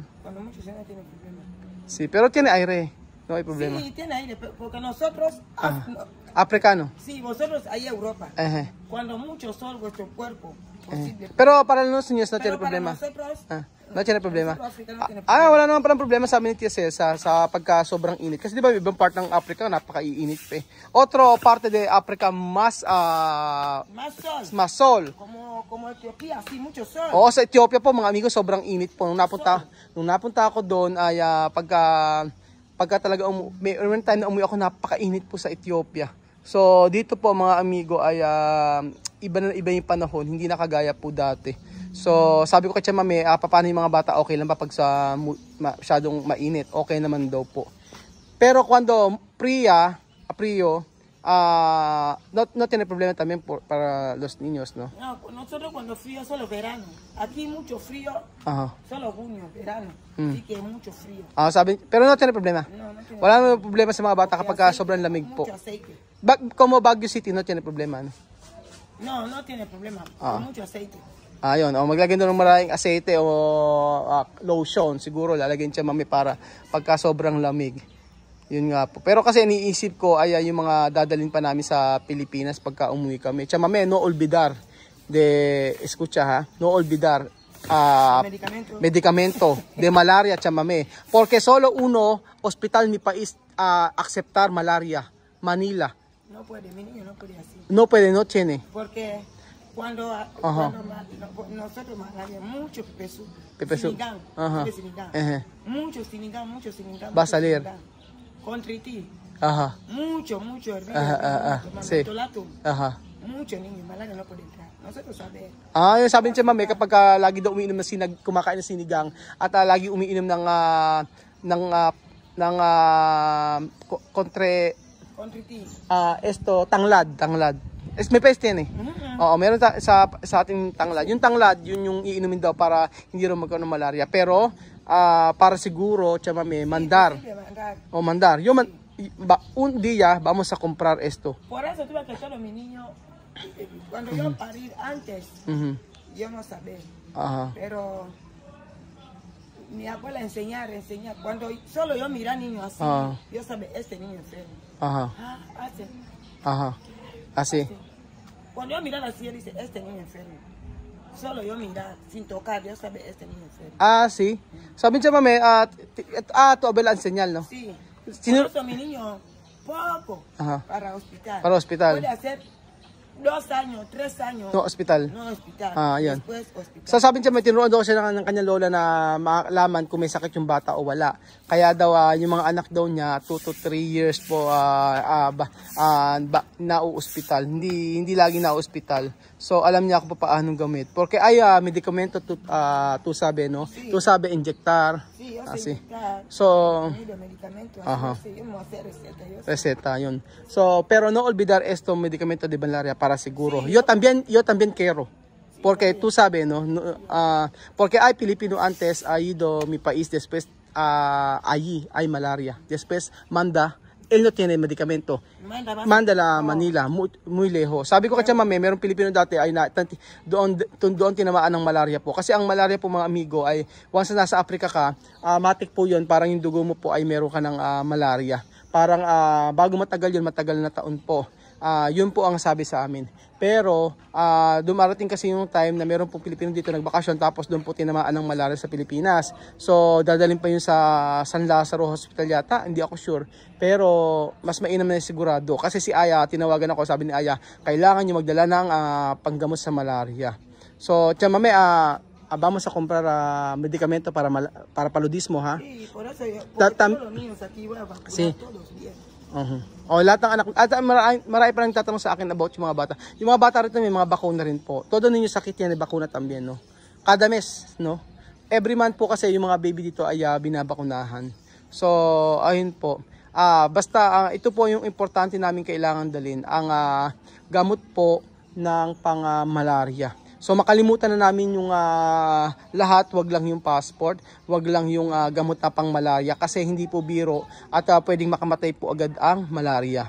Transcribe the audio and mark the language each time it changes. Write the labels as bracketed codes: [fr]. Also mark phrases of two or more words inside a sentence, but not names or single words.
[es] Cuando mucho sol no tiene problema. Sí, pero tiene aire. No hay problema. Sí, tiene aire, porque nosotros... Africano. Sí, vosotros ahí Europa. Ajá. Cuando mucho sol, vuestro cuerpo posible. Pero para los niños no Pero tiene para problema. nosotros, No tiene problema. nosotros africanos tiene problema. [tl] Wala naman parang problema sa amin ni Tia Cesa sa pagka sobrang init. Kasi di ba ibang part ng Africa napaka-iinit pa eh. [es] Otro parte de Africa mas Más sol. sol. Como Etiopía, sí, mucho sol. [tl] Oo, sa Ethiopia po mga amigo, sobrang init po. Nung napunta ako doon ay pagka talaga may time na umuwi ako, napakainit po sa Ethiopia. So dito po mga amigo ay iba na iba yung panahon, hindi na kagaya po dati. So, sabi ko kay Tia Mami, paano yung mga bata, okay lang ba pag sa masyadong mainit? Okay naman daw po. [es] Pero cuando frío, no tiene problema también para los niños, ¿no? No, nosotros cuando frío solo verano. Aquí mucho frío, Ajá. solo junio, verano. Así que mucho frío. Pero no tiene problema. No, no tiene [tl] Wala naman problema sa mga bata kapag sobrang lamig po. [es] mucho aceite. Como Baguio City, no tiene problema, no? No, no tiene problema. Con mucho aceite. [tl] Ayun, maglagay doon ng maraming aceite o lotion, siguro lalagyan siya Mami para pagka sobrang lamig. Yun nga po. Pero kasi iniisip ko ay yung mga dadalhin pa namin sa Pilipinas pagka umuwi kami. Tia Mami, [es] no olvidar de escucha ha, no olvidar medicamento de malaria, Tia Mami. Porque solo uno hospital mi país aceptar malaria, Manila. No puede, mi niño no puede así. No puede, no tiene. Porque cuando nosotros malaria, mucho pepesu. Sinigán, Ajá. mucho sinigán. Va a salir. Contriti. Ajá. Mucho hervido. Sí. Ajá. Mucho niño, malaria no puede entrar. Nosotros sabemos. [tl] Yung sabi niya Mami, kapag lagi daw umiinom ng kumakain ng sinigang at lagi umiinom ng Contriti. tanglad. May peste yan eh. Oo, meron sa ating tanglad. Yung tanglad, yun yung iinumin daw para hindi rin magkaroon ng malaria. Pero, para siguro, Tia Mami, [es] mandar. O mandar. Un día, vamos a comprar esto. Por eso tuve que echarlo a mi niño. Cuando yo parí antes, yo no sabía. Ajá. Pero mi abuela enseñar. Cuando solo yo miraba niño así, yo sabía, este niño enfermo. Ajá. Ajá. Así. Cuando yo miraba así, yo dice, este niño enfermo. Solo yo miraba, sin tocar, yo sabía, este niño enfermo. Sí. [tl] Sabi niya Mami, [es] tu abuela enseñal, no? Sí. Sino? Por eso mi niño, poco, para hospital. Para hospital. Puede hacer 2 años, 3 años. No, hospital. No hospital. Yan. Después hospital. [tl] So sabi niya, may tinuruan daw siya ng kanyang lola na makalaman kung may sakit yung bata o wala. Kaya daw yung mga anak daw niya 2 to 3 years po na-hospital. Hindi lagi na-hospital. So alam niya kung paano gamit. [es] Porque medikamento tu sabe, no? Sí. Tu sabe inyectar. Sí, yo sé inyectar. So medicamento, yo no hacer receta. [tl] Receta, yun. [es] So, pero no olvidar esto medicamento de malaria para seguro. Sí, yo también quiero. Porque tú sabes, ¿no? Porque hay Pilipino antes, ha ido mi país, después allí hay malaria. Después él no tiene medicamento. Manda la Manila, muy lejos. [tl] Sabi ko kay Tia Mami, merong Pilipino dati ay doon tinamaan ng malaria po. Kasi ang malaria po mga amigo ay once na nasa Africa ka, matik po yun, parang yung dugo mo po ay meron ka ng malaria. Parang bago matagal na taon po. Yun po ang sabi sa amin. Pero dumarating kasi yung time na meron pong Pilipino dito nagbakasyon tapos doon po tinamaan ng malaria sa Pilipinas. So dadalhin pa yun sa San Lazaro Hospital yata, hindi ako sure. Pero mas mainam na sigurado kasi si Aya, tinawagan ako, sabi ni Aya, kailangan niyo magdala ng panggamot sa malaria. So Tia Mami, [es] vamos a comprar medicamento para paludismo, ha? Sí, por eso porque todos los niños aquí van a vacunar todos bien. [tl] Lahat ng anak, at marami pa nang tatanong sa akin about yung mga bata. Yung mga bata rito may mga bakuna rin po. [es] Todo [tl] ninyo sakit yan, may bakuna [es] también, no? Kada mes, no? [en] Every month [tl] po kasi yung mga baby dito ay binabakunahan. So, ayun po. Basta ito po yung importante namin kailangan dalhin, ang gamot po ng pang-malaria. So makalimutan na namin yung lahat, wag lang yung passport, wag lang yung gamot na pang malaria kasi hindi po biro at pwedeng makamatay po agad ang malaria.